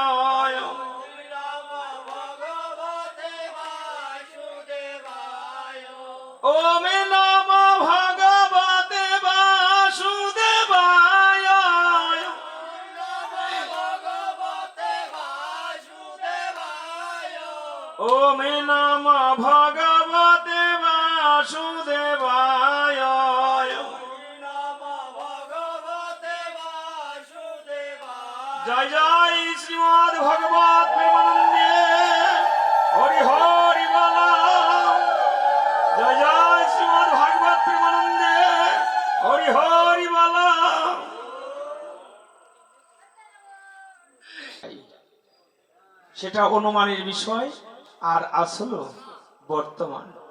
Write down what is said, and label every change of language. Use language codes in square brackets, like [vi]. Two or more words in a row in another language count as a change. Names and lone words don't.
[sa] ওম নমঃ ভগবতে বাসুদেবায় ওম নমঃ ভগবতে বাসুদেবায় [bn] জয় জয় শ্রীমদ্ ভগবত প্রেমানন্দে হরি হরি বলা জয় জয় শ্রীমদ্ ভাগবত প্রেমানন্দে হরি হরি বলা সেটা অনুমানের বিষয় আর আসল বর্তমান